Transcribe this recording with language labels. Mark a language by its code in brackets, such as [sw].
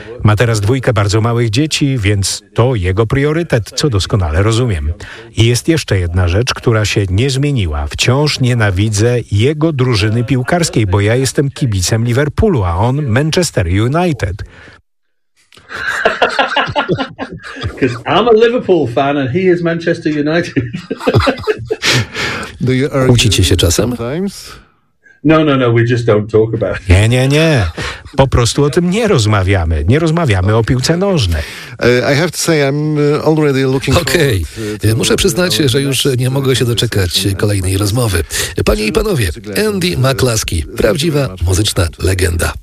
[pl] Ma teraz dwójkę bardzo małych dzieci, więc to jego priorytet, co doskonale rozumiem. I jest jeszcze jedna rzecz, która się nie zmieniła. Wciąż nienawidzę jego drużyny piłkarskiej, bo ja jestem kibicem Liverpoolu, a on Manchester United. [en] Because I'm a Liverpool fan and he is Manchester United. Do you argue? [pl] Kłócicie się czasem? [en] No, we just don't talk about it. [pl] Nie. Po prostu o tym nie rozmawiamy. Nie rozmawiamy o piłce nożnej. [en] I have to say, I'm already looking forward. Okej. [pl] Muszę przyznać, że już nie mogę się doczekać kolejnej rozmowy. Panie i panowie, Andy McCluskey, prawdziwa muzyczna legenda.